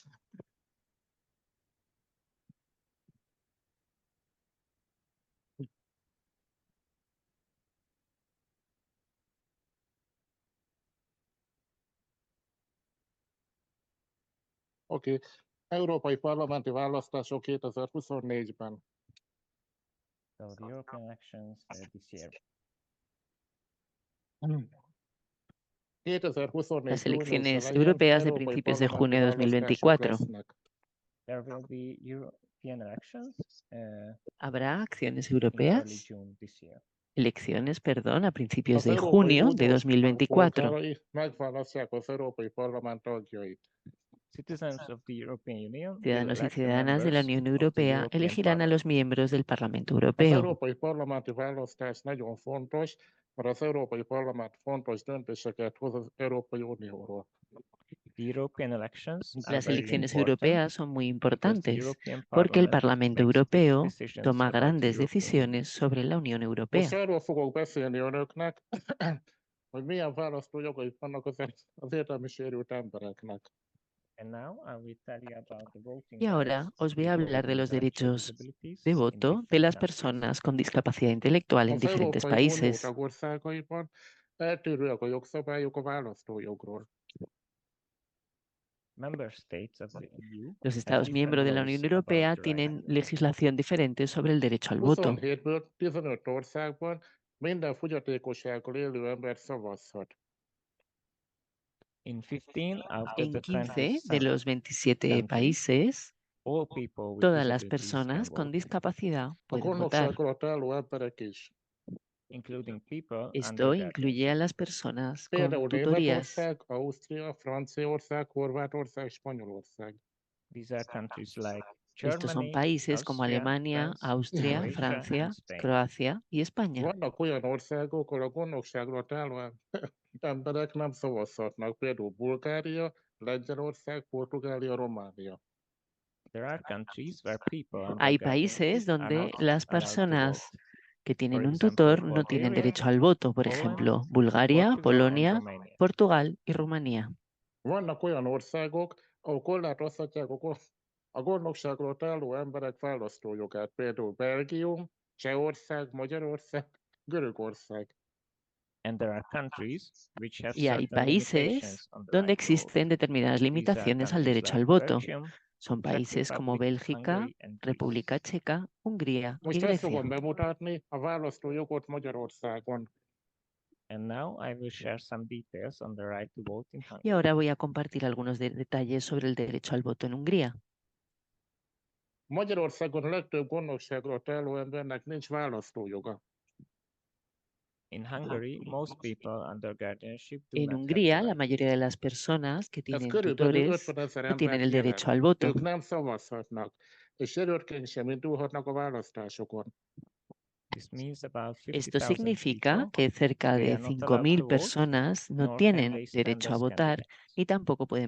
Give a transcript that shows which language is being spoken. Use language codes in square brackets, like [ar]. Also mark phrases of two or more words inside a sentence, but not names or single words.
[hu] Oké. Európai Parlamenti választások 2024-ben. [en] So the European elections this year. [hu] 2024 [es] Las [hu] június [es] elecciones [hu] elején [es] europeas de [hu] európai [es] principios de [hu] parlamenti [es] junio de [hu] választások [es] 2024. [hu] lesznek. [en] There will be European elections [es] Habrá acciones [en] in early [es] europeas, [en] June this year. [es] elecciones, perdón, a principios [hu] Az [es] de [hu] Európai [es] junio de [hu] Unió [es] 2024. [hu] polgárai megválasztják az Európai Parlament tagjait. [en] Citizens of the European Union will [es] Ciudadanos y [en] elect the [es] ciudadanas de la [en] members [es] Unión [en] of the [es] Europea [en] European [es] elegirán a los [en] Parliament. [es] miembros del Parlamento [hu] Az [es] Europeo. [hu] Európai Parlamenti választás nagyon fontos, mert az Európai Parlament fontos döntéseket hoz az Európai Unióról. [en] The European elections are [es] Las [en] very [es] elecciones [en] important [es] europeas son muy [en] because the [es] importantes [en] European [es] porque el [en] Parliament [es] Parlamento [en] makes big [es] Europeo [en] decisions [es] toma [en] about the [es] grandes [en] European [es] decisiones sobre la Unión Europea. [hu] Most arról fogok beszélni önöknek, hogy milyen választójogaik vannak az értelmi sérült embereknek. [es] Y ahora os voy a hablar de los derechos de voto de las personas con discapacidad intelectual en [hu] Az [es] diferentes [hu] Európai Unió [es] países. [hu] tagországaiban eltérőek a jogszabályok a választójogról. [es] Los Estados miembros de la Unión Europea tienen legislación diferente sobre el derecho al voto. [hu] 27-ből 15 országban minden fogyatékossággal élő ember szavazhat. [es] En 15 de los 27 países, todas las personas con discapacidad [hu] A [es] pueden votar. [hu] gondnokság alatt álló emberek is. [es] Esto incluye a las personas con [hu] Például [es] tutorías. [hu] Németország, Ausztria, Franciaország, Horvátország, Spanyolország. [es] Estos son países como Alemania, Austria, Francia, Croacia y España. [hu] Vannak olyan országok, ahol a gondnokság alatt álló emberek nem szavazhatnak, például Bulgária, Lengyelország, Portugália, Románia. [es] Hay países donde las personas que tienen un tutor no tienen derecho al voto, por ejemplo, Bulgaria, Polonia, Portugal y Rumanía. [hu] Vannak olyan országok, ahol korlátozhatják a gondnokság alatt álló emberek választójogát, például Belgium, Csehország, Magyarország, Görögország. [es] Y hay países donde existen determinadas limitaciones al derecho al voto. Son países como Bélgica, República Checa, Hungría y [hu] Most ezt [es] Grecia. [hu] fogom bemutatni a választójogot Magyarországon. [es] Y ahora voy a compartir algunos detalles sobre el derecho al voto en Hungría. [hu] Magyarországon a legtöbb gondnokság alatt álló embernek nincs választójoga. [es] En Hungría, la mayoría de las personas que [hu] Ez [es] tienen [hu] körülbelül [es] tutores [hu] 50 000 [es] no tienen [hu] embert [es] el [hu] jelent. [es] derecho al voto. [hu] Ők nem szavazhatnak, és jelöltként sem indulhatnak a választásokon. [es] Esto significa que cerca de 5.000 personas no tienen derecho a votar y tampoco pueden